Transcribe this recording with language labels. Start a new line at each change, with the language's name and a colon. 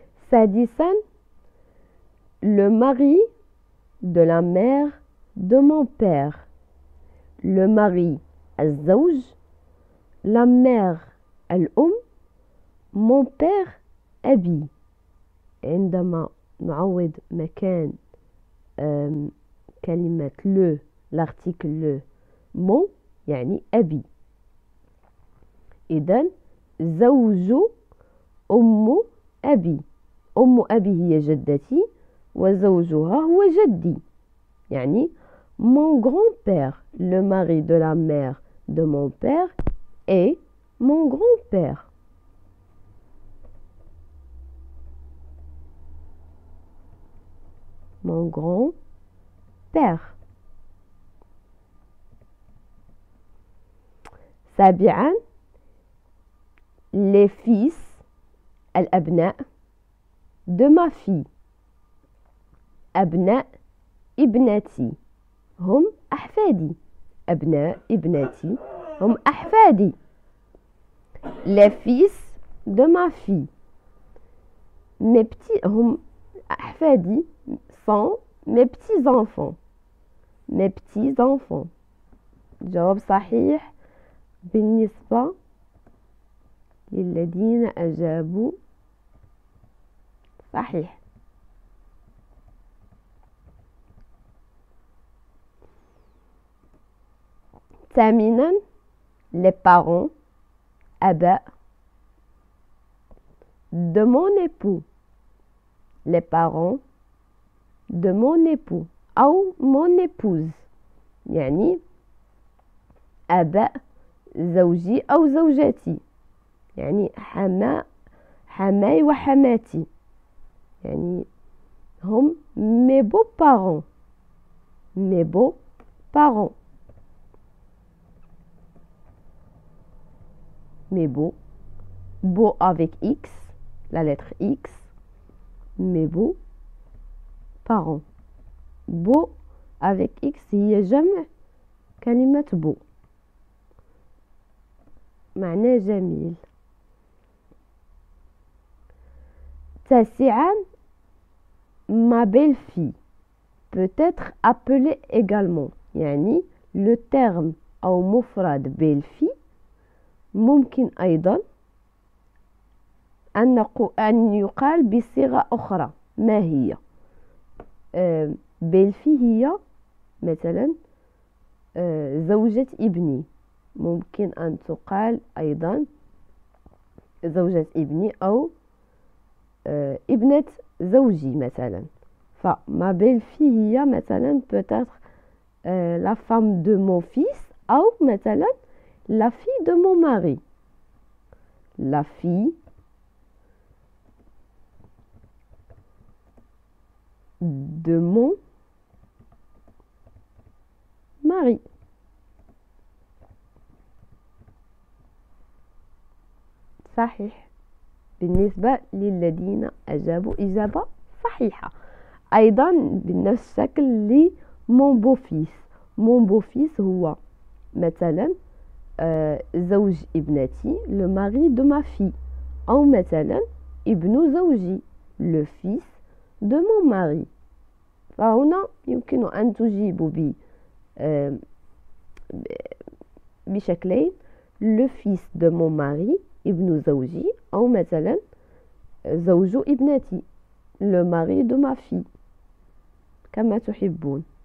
French: سادسا le mari de la mère de mon père. le mari الزوج، la mère الأم، mon père أبي.
Arabic: عندما نعوض مكان كلمة
French: le l'article le mon
Arabic: يعني أبي. إذن زوج أم أبي. أم أبي هي جدتي وزوجها هو جدي، يعني
French: mon grand-père. le mari de la mère de mon père est mon grand-père. mon grand-père. سابعا les fils الأبناء de ma fille.
Arabic: أبناء ابنتي هم أحفادي. أبناء ابنتي هم أحفادي.
French: les fils de ma fille. mes petits
Arabic: هم أحفادي
French: sont mes petits enfants. mes petits enfants.
Arabic: جواب صحيح بالنسبة للذين أجابوا صحيح.
French: ثامنا les parents آباء de mon époux. les parents de mon époux
Arabic: أو
French: mon épouse
Arabic: يعني آباء زوجي أو زوجتي يعني حماي وحماتي يعني هم
French: mes beaux-parents. mes beaux-parents. mes beaux avec X, la lettre X. mes beaux-parents. beau avec X
Arabic: هي جمع كلمة beau معناه جميل. تاسعا
French: ma belle-fille peut être appelée également
Arabic: يعني
French: le terme
Arabic: أو مفرد belle-fille ممكن أيضا أن يقال بصيغة أخرى. ما هي؟ belle-fille هي مثلا زوجة ابني. ممكن أن تقال أيضا زوجة ابني أو ابنة زوجي مثلا.
French: فما belle-fille
Arabic: هي مثلا
French: peut-être la femme de mon fils
Arabic: أو مثلا
French: la fille de mon mari. la fille de mon mari.
Arabic: صحيح بالنسبة للذين أجابوا إجابة صحيحة. أيضا بنفس الشكل ل
French: mon beau-fils. mon beau-fils
Arabic: هو مثلا زوج ابنتي
French: le mari de ma fille
Arabic: أو مثلا ابن زوجي
French: le fils de mon mari.
Arabic: فهنا يمكن أن تجيب بشكلين
French: le fils de mon mari
Arabic: ابن زوجي أو مثلا زوج ابنتي
French: le mari de ma fille
Arabic: كما تحبون.